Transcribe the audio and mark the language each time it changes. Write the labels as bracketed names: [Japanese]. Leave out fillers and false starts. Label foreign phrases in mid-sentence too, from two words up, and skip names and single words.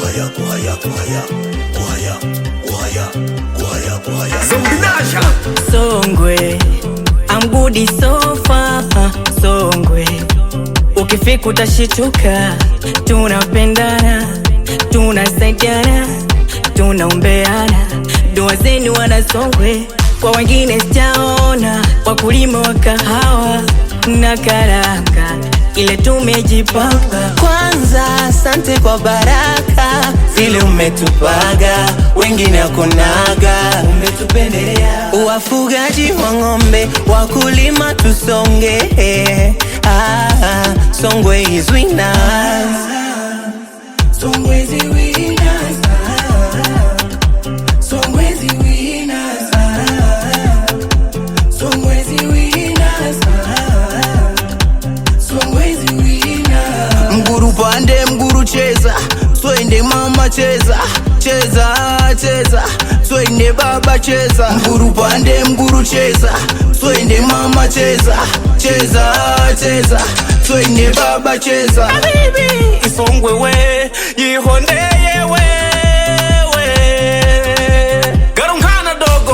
[Swahili] Songwe, [English] I'm good so far. [Swahili] Songwe, ukifika utashituka. Tunapendana, tunasaidiana, tunaombeana. Dua zenu wana Songwe, kwa wengine sijaona. Wakulima wa kahawa na karanga, ile tumejipanga. Kwanza asante kwa baraka zile umetupaga, wengine hakunaga, umetupendelea. Wafugaji wa ng'ombe, wakulima tusonge. [English] Songwe is winners. Songwe is winners. Songwe is winners. Songwe is winners. Songwe is winners. [Swahili] Mguru pande mguru cheza, twende mama cheza, cheza cheza, twende baba cheza. Mguru pande mguru cheza, twende mama cheza, cheza cheza, twende baba cheza. Habibi Isongwe we, yihondeye we Garungana dogo.